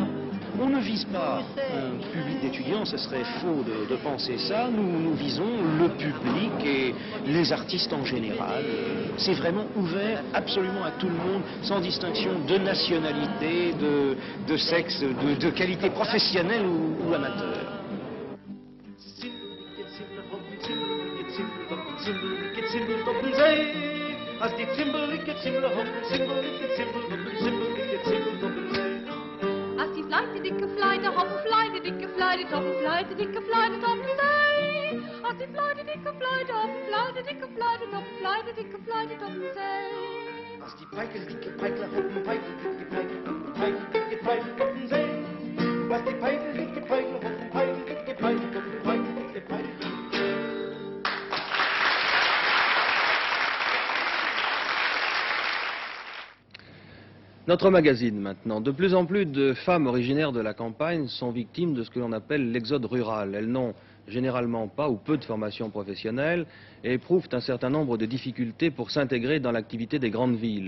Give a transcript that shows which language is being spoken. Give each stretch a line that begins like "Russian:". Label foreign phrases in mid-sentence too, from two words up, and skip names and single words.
French: On ne vise pas un public d'étudiants, ce serait faux de penser ça. Nous visons le public et les artistes en général. C'est vraiment ouvert absolument à tout le monde, sans distinction de nationalité, de sexe, de qualité professionnelle ou amateur.
Dutch: Fly, de dikke fly, de hop fly, de dikke fly, de top fly, de dikke fly, de top fly. Als die fly, de dikke fly, de hop fly, de dikke fly, de top fly, de dikke fly, de top fly. Als die pijker, dikke pijker, hop een pijker, dikke pijker, dikke pijker, dikke pijker, top een zee. Als die pijker, dikke pijker, hop een pijker, dikke pijker, top een pijker, dikke pijker.
French: Notre magazine maintenant. De plus en plus de femmes originaires de la campagne sont victimes de ce que l'on appelle l'exode rural. Elles n'ont généralement pas ou peu de formation professionnelle et éprouvent un certain nombre de difficultés pour s'intégrer dans l'activité des grandes villes.